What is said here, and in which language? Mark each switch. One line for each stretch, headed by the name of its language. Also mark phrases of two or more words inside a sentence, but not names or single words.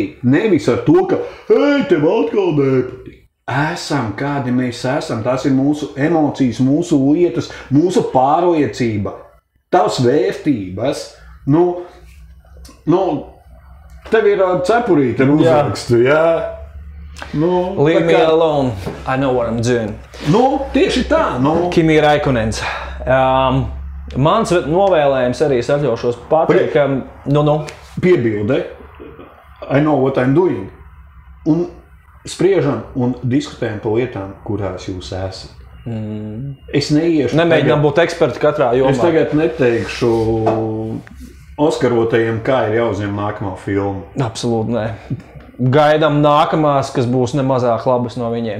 Latvian: Nevis ar to, ka, hei, tev atkal nepatīk. Esam, kādi mēs esam. Tās ir mūsu emocijas, mūsu lietas, mūsu pārliecība. Tavs vērtības. Tev ir cepurīte ar uzrakstu, jā.
English: Leave me alone. I know what I'm doing.
Latvian: Tieši tā. Kimi Raikonens. Mans novēlējums arī es atļaušos pateikt, ka... Piebilde.
English: I know what I'm doing.
Latvian: Un spriežam un diskutējam par lietām, kurās jūs esat. Es neiešu... Nemēģinām būt eksperti katrā jomā. Es tagad neteikšu Oskarotajiem, kā ir jāuzņem nākamā filma. Absolūti nē. Gaidām nākamās, kas būs nemazāk labas no viņiem.